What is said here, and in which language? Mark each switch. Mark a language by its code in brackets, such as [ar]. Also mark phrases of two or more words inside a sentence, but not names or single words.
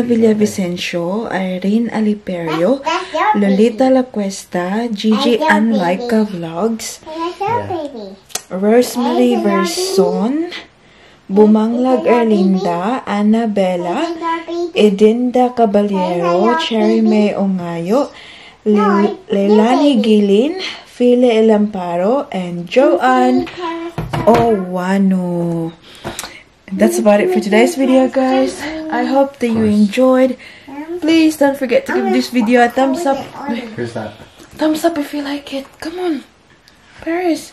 [en] Villavicencio, Irene Aliperio, Lolita Lacuesta, Gigi Anlaika Vlogs, Rosemary Verson, Bumanglag Erlinda, Annabella, Edinda Caballero, Cherry May Ongayo, Leilani Gilin, File Elamparo, and Joanne Owano. That's about it for today's video, guys. I hope that you enjoyed. Please don't forget to give this video a thumbs up. Here's that. Thumbs up if you like it. Come on, Paris.